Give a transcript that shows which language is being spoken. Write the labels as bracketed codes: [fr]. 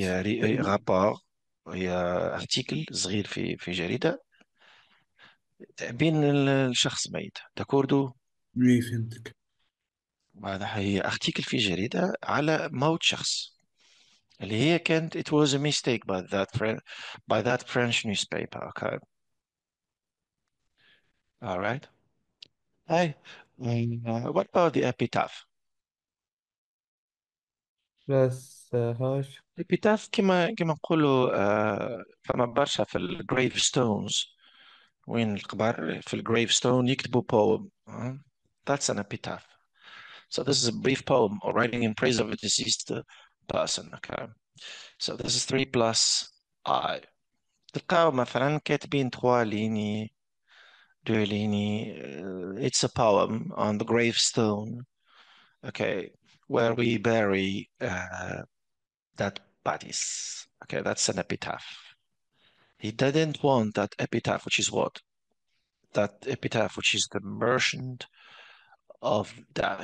[ar] هي رابور، هي ارتيكل صغير في جريدة، تأبين الشخص ميت، داكوردو. وي فهمتك. وهذا هي ارتيكل في جريدة على موت شخص، اللي هي كانت [en] it was a mistake by that French newspaper. Okay. All right. Hey, what about the epitaph? [ar] بس هاش epitaph كما نقولوا فما برشا في [en] الجريف ستونز، [ar] وين القبر في [en] الجريف ستون [ar] يكتبوا [en] poem. That's an epitaph. So this is a brief poem or writing in praise of a deceased person. Okay. So this is 3 plus I. [ar] تلقاو مثلا كاتبين 3 ليني 2 ليني. [en] It's a poem on the gravestone. Okay. Where we bury dead bodies. Okay, that's an epitaph. He didn't want that epitaph, which is what? That epitaph, which is the merchant of death.